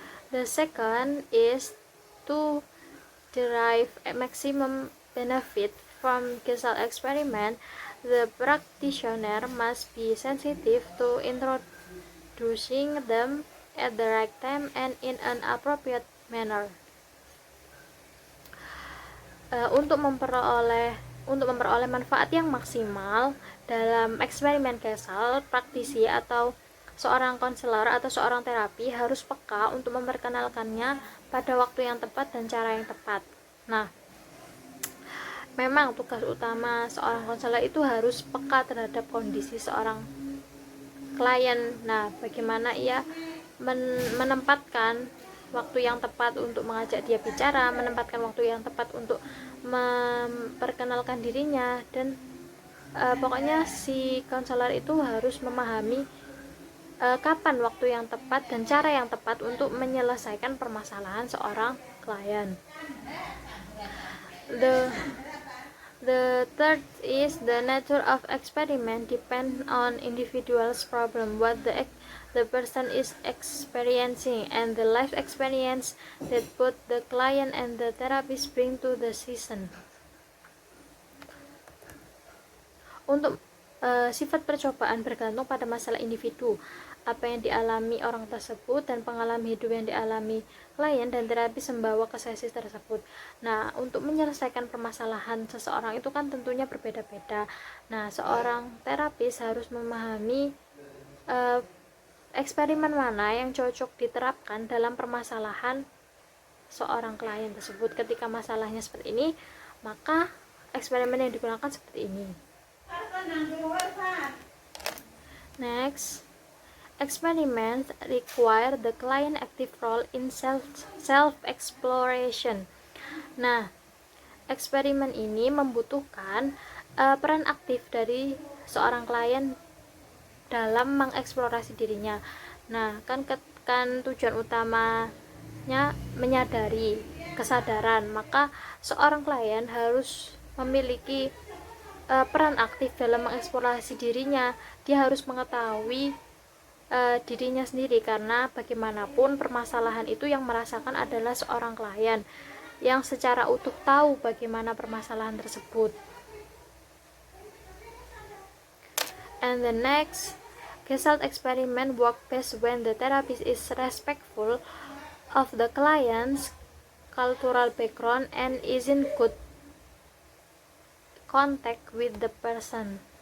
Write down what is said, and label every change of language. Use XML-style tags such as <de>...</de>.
<en>The second is to derive a maximum benefit from Gesell experiment. The practitioner must be sensitive to introducing them at the right time and in an appropriate manner.</en> <id>Untuk memperoleh manfaat yang maksimal dalam eksperimen Gesell, praktisi atau seorang konselor atau seorang terapi harus peka untuk memperkenalkannya pada waktu yang tepat dan cara yang tepat. Nah, memang tugas utama seorang konselor itu harus peka terhadap kondisi seorang klien. Nah, bagaimana ia menempatkan waktu yang tepat untuk mengajak dia bicara, menempatkan waktu yang tepat untuk memperkenalkan dirinya, dan pokoknya si konselor itu harus memahami kapan waktu yang tepat dan cara yang tepat untuk menyelesaikan permasalahan seorang klien.</id> <en>The third is the nature of experiment depend on individual's problem, what the person is experiencing, and the life experience that both the client and the therapist bring to the session.</en> <id>Untuk sifat percobaan bergantung pada masalah individu, apa yang dialami orang tersebut dan pengalaman hidup yang dialami klien dan terapis membawa ke sesi tersebut. Nah, untuk menyelesaikan permasalahan seseorang itu kan tentunya berbeda-beda. Nah, seorang terapis harus memahami eksperimen mana yang cocok diterapkan dalam permasalahan seorang klien tersebut. Ketika masalahnya seperti ini, maka eksperimen yang digunakan seperti ini.</id> <en>Next, experiments require the client active role in self-exploration.</en> <id>Nah, eksperimen ini membutuhkan peran aktif dari seorang klien dalam mengeksplorasi dirinya. Nah, kan tujuan utamanya menyadari kesadaran, maka seorang klien harus memiliki peran aktif dalam mengeksplorasi dirinya. Dia harus mengetahui dirinya sendiri, karena bagaimanapun permasalahan itu yang merasakan adalah seorang klien yang secara utuh tahu bagaimana permasalahan tersebut.</id> <en>And the next, Gestalt experiment work best when the therapist is respectful of the client's cultural background and is in good contact with the person.</en>